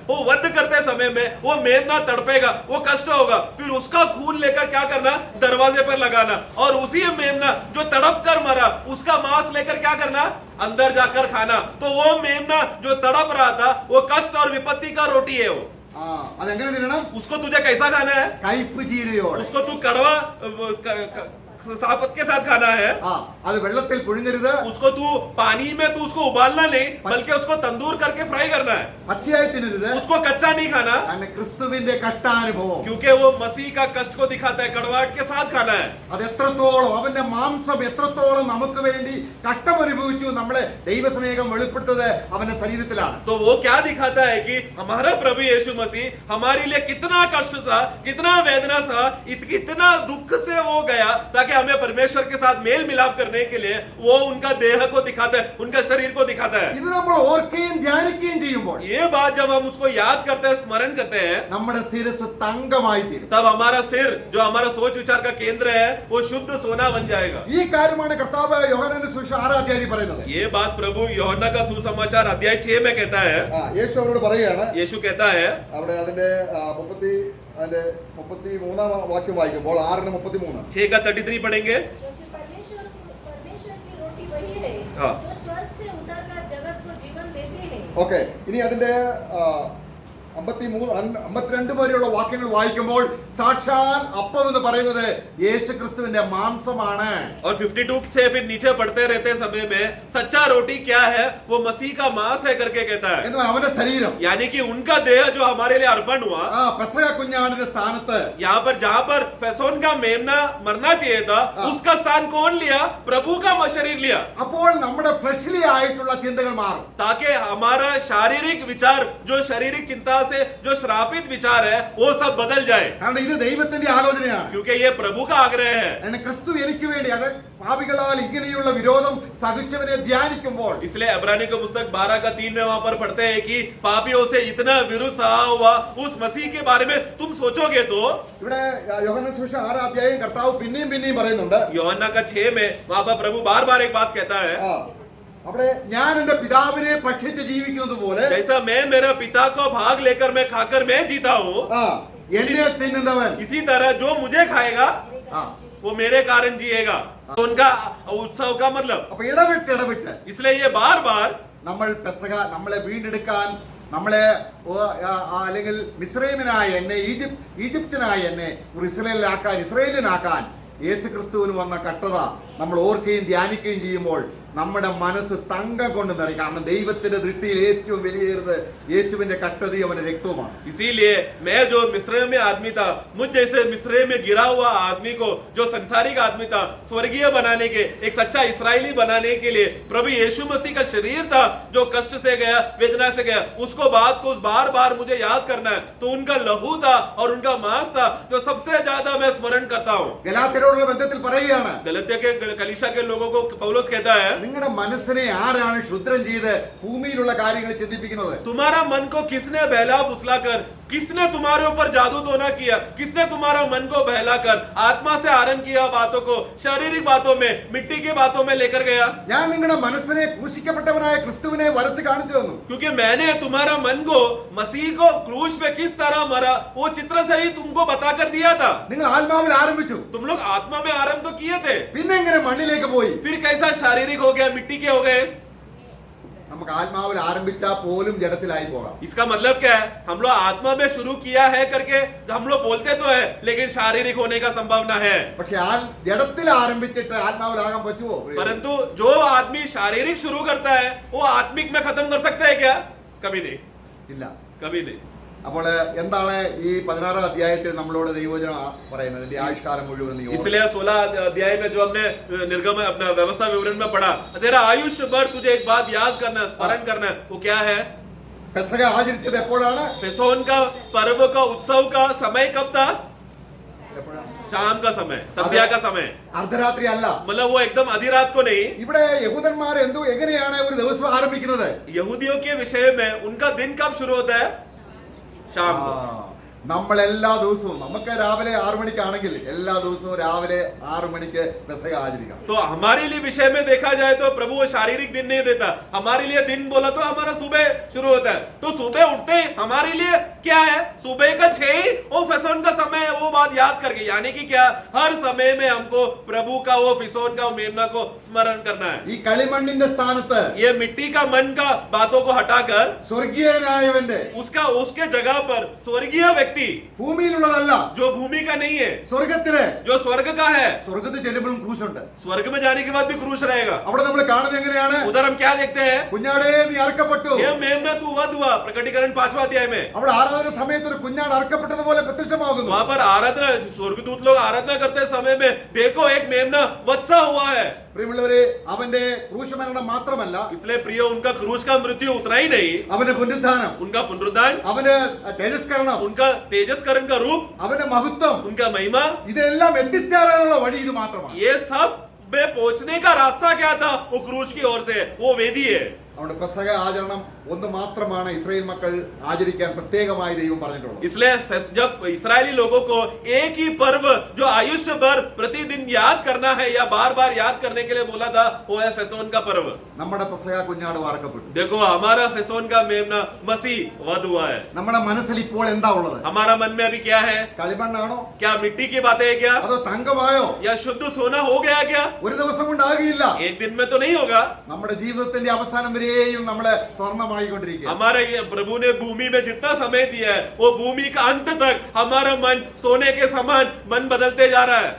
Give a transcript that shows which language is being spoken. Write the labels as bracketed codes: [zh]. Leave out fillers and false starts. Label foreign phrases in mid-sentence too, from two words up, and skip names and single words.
[hi] वो वध करते समय में वो मेमना तड़पेगा, वो कष्ट होगा, फिर उसका खून लेकर क्या करना, दरवाजे पर लगाना, और उसी मेमना जो तड़प कर मरा उसका मांस लेकर क्या करना, अंदर जाकर खाना। तो वो मेमना जो तड़प रहा था वो कष्ट और विपत्ति का रोटी है वो। [ml] അതെങ്ങനെ തിന്നണം? [hi] उसको तुझे कैसा खाना है? [ml] കയ്പ് ചീരയോടെ. [hi] उसको तू कड़वा सापत के साथ खाना है। [ml] അത് വെള്ളത്തിൽ പുഴുങ്ങരുത്. [hi] उसको तू पानी में तू उसको उबालना नहीं, बल्कि उसको तंदूर करके फ्राई करना है। [ml] പച്ചയായി തിന്നരുത്. [hi] उसको कच्चा नहीं खाना, [ml] ക്രിസ്തുവിന്റെ കഷ്ടാനുഭവം. [hi] क्योंकि वो मसीह का कष्ट को दिखाता है, कड़वाहट के साथ खाना है। [ml] അത് എത്രത്തോളം അവന്റെ മാംസം എത്രത്തോളം നമുക്ക് വേണ്ടി കഷ്ടമനുഭവിച്ചു നമ്മളെ ദൈവസ്നേഹം വെളിപ്പെടുത്തത് അവന്റെ ശരീരത്തിലാണ്. [hi] तो वो क्या दिखाता है कि हमारा प्रभु यीशु मसीह हमारे लिए कितना कष्ट सहा, कितना वेदना सहा, कितना दुख से वो गया, ताकि हमें परमेश्वर के साथ मेल मिलाप करने के लिए वो उनका देह को दिखाता है, उनका शरीर को दिखाता है। [ml] ഇത് നമ്മൾ ഓർക്കുകയും ധ്യാനിക്കുകയും ചെയ്യുമ്പോൾ [hi] ये बात जब हम उसको याद करते हैं, स्मरण करते हैं, [ml] നമ്മുടെ ശിരസ് തങ്കമായി തീരും. [hi] तब हमारा सिर जो हमारा सोच विचार का केंद्र है वो शुद्ध सोना बन जाएगा। [ml] ഈ കാര്യമാണ് കർത്താവ് യോഹന്നാന്റെ സുവിശേഷം 6 അധ്യായത്തിൽ പറയുന്നത്. [hi] ये बात प्रभु യോഹന്നാൻ का सुसमाचार अध्याय 6 में कहता है। [ml] യേശു അവരോട് പറയുകയാണ്. [hi] यीशु कहता है, [ml] അവിടെ അതിന്റെ 33 വാക്യം വായിക്കുമ്പോൾ 6:33 [hi] 6 का 33 पढ़ेंगे। क्योंकि परमेश्वर की रोटी वही है हाँ। जो स्वर्ग से उतरकर जगत को जीवन देते हैं। [ml] ഓക്കെ, ഇനി അതിന്റെ 52 വരെയുള്ള വാക്യങ്ങൾ വായിക്കുമ്പോൾ സാക്ഷാൽ അപ്പം എന്ന് പറയുന്നത് യേശു ക്രിസ്തുവിന്റെ മാംസമാണ്. [hi] और 52 से फिर नीचे पढ़ते रहते समय में सच्चा रोटी क्या है, वो मसीह का मांस है करके कहता है, [ml] എന്ന് അവന്റെ ശരീരം. [hi] यानी कि उनका देह जो हमारे लिए अर्पण हुआ, [ml] പെസഹ കുഞ്ഞാടിന്റെ സ്ഥാനത്ത് [hi] यहाँ पर जहाँ पर फैसोन का मेमना मरना चाहिए था, उसका स्थान कौन लिया? प्रभु का शरीर लिया, [ml] അപ്പോൾ നമ്മുടെ ഫ്ലഷ്ലി ആയിട്ടുള്ള ചിന്തകൾ മാറും. [hi] ताकि हमारा शारीरिक विचार, जो शारीरिक चिंता से जो श्रापित विचार है, वो सब बदल जाए, [ml] കാരണം ഇത് ദൈവത്തിന്റെ ആലോചനയാണ്. [hi] क्योंकि ये प्रभु का आग्रह है। [ml] കാരണം ക്രിസ്തു എനിക്ക് വേണ്ടി അത് പാപികളാൽ ഇങ്ങനെയുള്ള വിരോധം സഹിച്ചവനെ ധ്യാനിക്കുമ്പോൾ [hi] इसलिए इब्रानी का पुस्तक 12 का 3 में वहां पर पढ़ते हैं कि पापियों से इतना विरोध सहा हुआ उस मसीह के बारे में तुम सोचोगे तो, [ml] ഇവിടെ യോഹന്നാൻ സുവിശേഷം 6 അധ്യായം കർത്താവ് പിന്നെയും പറയുന്നുണ്ട്. [hi] യോഹन्ना का 6 में वहां पर प्रभु बार बार एक बात कहता है, [ml] അവിടെ ഞാൻ എന്റെ പിതാവിനെ ഭക്ഷിച്ച് ജീവിക്കുന്നത് പോലെ [hi] जैसा मैं मेरे पिता को भाग लेकर मैं खाकर मैं जीता हूँ, [ml] എന്നെ തിന്നുന്നവൻ [hi] इसी तरह जो मुझे खाएगा वो मेरे कारण जिएगा। तो उनका उत्सव का मतलब, [ml] അപ്പൊ ഇടവിട്ട് [hi] इसलिए ये बार बार [ml] നമ്മൾ പെസഹ നമ്മളെ വീണ്ടെടുക്കാൻ നമ്മളെ അല്ലെങ്കിൽ മിസ്രൈമിനായ എന്നെ ഈജിപ്തിനായ എന്നെ ഇസ്രായേലിനാക്കാൻ യേശു ക്രിസ്തുവിന് വന്ന കഷ്ടത നമ്മൾ ഓർക്കുകയും ധ്യാനിക്കുകയും ചെയ്യുമ്പോൾ നമ്മുടെ മനസ്സ് തങ്കം കൊണ്ട് നിറയും. കാരണം ദൈവത്തിന്റെ ദൃഷ്ടിയിൽ ഏറ്റവും വലിയത് യേശുവിന്റെ കഷ്ടതയും അവന്റെ രക്തവുമാണ്. [hi] इसीलिए मैं जो मिस्र में आदमी था, मुझ जैसे मिस्र में गिरा हुआ आदमी को, जो संसारिक आदमी था, स्वर्गीय बनाने के, एक सच्चा इस्राएली बनाने के लिए प्रभु यीशु मसीह का शरीर था जो कष्ट से गया, वेदना से गया, उसको बात को बार बार मुझे याद करना है। तो उनका लहू था और उनका मांस था जो सबसे ज्यादा मैं स्मरण करता हूँ। [ml] ഗലാത്യരോടുള്ള ബന്ധത്തിൽ പറയുകയാണ്, [hi] गलतिया के कलीसिया के लोगों को पौलुस कहता है, [ml] നിങ്ങളുടെ മനസ്സിനെ ആരാണ് ശുദ്രം ചെയ്ത് ഭൂമിയിലുള്ള കാര്യങ്ങൾ ചിന്തിപ്പിക്കുന്നത്? [hi] तुम्हारा मन को किसने बहला फुसला कर, किसने तुम्हारे ऊपर जादू टोना किया, किसने तुम्हारा मन को बहलाकर आत्मा से आरंभ किया बातों को शारीरिक बातों में, मिट्टी की बातों में लेकर गया? [ml] ഞാൻ നിങ്ങളുടെ മനസ്സിനെ ക്രൂശിക്കപ്പെട്ടവനായ ക്രിസ്തുവിനെ വരച്ച് കാണിച്ചു തന്നു. [hi] क्योंकि मैंने तुम्हारा मन को मसीह को क्रूस पे किस तरह मरा वो चित्र से ही तुमको बताकर दिया था। [ml] നിങ്ങൾ ആത്മാവിൽ ആരംഭിച്ചു, [hi] तुम लोग आत्मा में आरंभ तो किए थे, [ml] പിന്നെ എങ്ങനെ മണ്ണിലേക്ക് പോയി? [hi] फिर कैसा शारीरिक हो गया, मिट्टी के हो गए? [ml] നമുക്ക് ആത്മാവിൽ ആരംഭിച്ചാൽ പോലും ജഡത്തിലായി പോകാം. [hi] इसका मतलब क्या है? हम लोग आत्मा में शुरू किया है करके हम लोग बोलते तो है, लेकिन शारीरिक होने का संभावना है। [ml] പക്ഷെ ജഡത്തിൽ ആരംഭിച്ചിട്ട് ആത്മാവിലാകാൻ പറ്റുമോ? [hi] परंतु जो आदमी शारीरिक शुरू करता है वो आत्मिक में खत्म कर सकता है क्या? कभी नहीं, [ml] ഇല്ല. [hi] कभी नहीं। [ml] അപ്പോൾ എന്താണ് ഈ 16 അധ്യായത്തിൽ നമ്മളോട് ദൈവവചനം പറയുന്നത്? ഇതിന്റെ ആയുഷ്കാലം മുഴുവൻ നീ ഓർക്കണം. [hi] इसलिए 16 अध्याय में जो हमने निर्गम अपना व्यवस्था विवरण में पढ़ा, तेरा आयुष्य भर तुझे एक बात याद करना, स्मरण करना, वो क्या है? [ml] പെസഹ ആചരിച്ചത് എപ്പോഴാണ്? [hi] फैसोन का पर्व का उत्सव का समय कब था? शाम का समय, संध्या का समय, [ml] അർദ്ധരാത്രി അല്ല. [hi] मतलब वो एकदम आधी रात को नहीं। [ml] ഇവിടെ യഹൂദന്മാർ എങ്ങനെയാണ് ഒരു ദിവസം ആരംഭിക്കുന്നത്? [hi] यहूदियों के विषय में उनका दिन कब शुरू होता है? शाम को। [ml] നമ്മൾ എല്ലാ ദിവസവും നമുക്ക് രാവിലെ 6 മണിക്കാണെങ്കിൽ എല്ലാ ദിവസവും രാവിലെ 6 മണിക്ക് പെസഹ ആചരിക്കണം. [hi] तो हमारे लिए विषय में देखा जाए तो प्रभु वो शारीरिक दिन नहीं देता, हमारे लिए दिन बोला तो हमारा सुबह शुरू होता है। तो सुबह उठते ही हमारे लिए क्या है? सुबह का 6 वो फिसोन का समय है, वो बात याद करके, यानी कि क्या, हर समय में हमको प्रभु का वो फिसोन का मेमना को स्मरण करना है। [ml] ഈ കളിമണ്ണിന്റെ സ്ഥാനത്ത് [hi] ये मिट्टी का मन का बातों को हटाकर [ml] സ്വർഗീയനായവന്റെ, [hi] उसके जगह पर स्वर्गीय व्यक्ति [ml] ഭൂമിയിലുള്ളതല്ല, [hi] जो भूमि का नहीं है, [ml] സ്വർഗത്തിലെ, [hi] जो स्वर्ग का है। [ml] സ്വർഗത്തിൽ ചെല്ലുമ്പോഴും ക്രൂശുണ്ട്. [hi] स्वर्ग में जाने के बाद भी क्रूस रहेगा। [ml] അവിടെ നമ്മൾ കാണുന്നത് എങ്ങനെയാണ്? [hi] उधर हम क्या देखते हैं? [ml] കുഞ്ഞാടേ നീ അറക്കപ്പെട്ടു. [hi] ये मेमना तू वध हुआ, प्रकटीकरण 5वां अध्याय में। [ml] അവിടെ ആരാധന സമയത്ത് ഒരു കുഞ്ഞാട് അറക്കപ്പെട്ടതുപോലെ പ്രത്യക്ഷമാകുന്നു. [hi] वहां पर आराधना, स्वर्गदूत लोग आराधना करते समय में देखो एक मेमना वत्सा हुआ है। [ml] പ്രിയമുള്ളവരെ, അവന്റെ ക്രൂശമരണം മാത്രമല്ല, [hi] इसलिए प्रिय, उनका क्रूस का मृत्यु उतना ही नहीं, [ml] അവന്റെ പുനരുത്ഥാനം, [hi] उनका पुनरुत्थान, [ml] അവന് തേജസ്കരണം, [hi] उनका तेजस्करण का रूप, [ml] അവന്റെ മഹത്വം, [hi] उनका महिमा, [ml] ഇതെല്ലാം എത്തിച്ചേരാനുള്ള വഴി ഇത് മാത്രമാണ്. [hi] ये सब में पहुंचने का रास्ता क्या था? वो क्रूस की ओर से, वो वेदी है। [ml] അതുകൊണ്ട് പെസഹ ആചരണം ഒന്ന് മാത്രമാണ് ഇസ്രായേൽ മക്കൾ ആചരിക്കാൻ പ്രത്യേകമായി ദൈവം പറഞ്ഞിട്ടുള്ളത്. [hi] इसलिए जब इस्राएली लोगों को एक ही पर्व जो आयुष्य भर प्रतिदिन याद करना है या बार बार याद करने के लिए बोला था, वो है फेसोन का पर्व। [ml] നമ്മുടെ പെസഹ കുഞ്ഞാട് വാർക്കപ്പെട്ടു. [hi] देखो हमारा फेसोन का मेमना मसीह वध हुआ है। [ml] നമ്മുടെ മനസ്സിൽ ഇപ്പോൾ എന്താ ഉള്ളത്? [hi] हमारा मन में अभी क्या है? [ml] കളിമണ്ണാണോ [hi] क्या मिट्टी की बातें है क्या? [ml] അതോ തങ്കമായോ? [hi] या शुद्ध सोना हो गया क्या? [ml] ഒരു ദിവസം കൊണ്ടാകില്ല. [hi] एक दिन में तो नहीं होगा। [ml] നമ്മുടെ ജീവിതത്തിന്റെ അവസാനം വരെയും നമ്മള് സ്വർണ്ണമായിക്കൊണ്ടിരിക്കുക. [hi] हमारे ये प्रभु ने भूमि में जितना समय दिया है, वो भूमि का अंत तक हमारा मन सोने के समान मन बदलते जा रहा है।